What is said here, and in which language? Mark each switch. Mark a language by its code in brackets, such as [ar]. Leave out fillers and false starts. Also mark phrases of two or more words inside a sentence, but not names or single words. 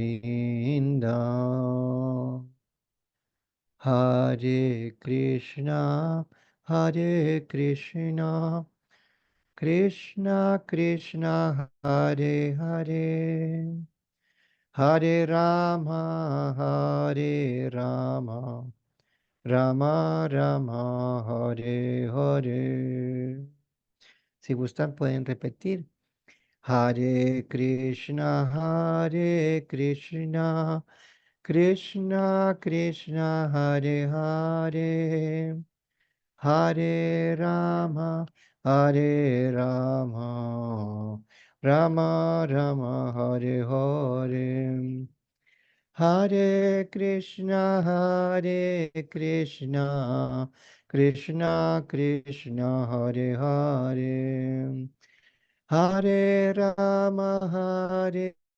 [sa] Vrinda Hare Krishna Hare Krishna Krishna Krishna Hare Hare Hare Rama Hare Rama Rama Rama Hare Hare. [es] Si gustan pueden repetir. [sa] Hare Krishna Hare Krishna Krishna Krishna Hare Hare Hare Rama Hare Rama Rama Rama Hare Hare Hare Krishna Hare Krishna Krishna Krishna Hare Hare Hare Rama Hare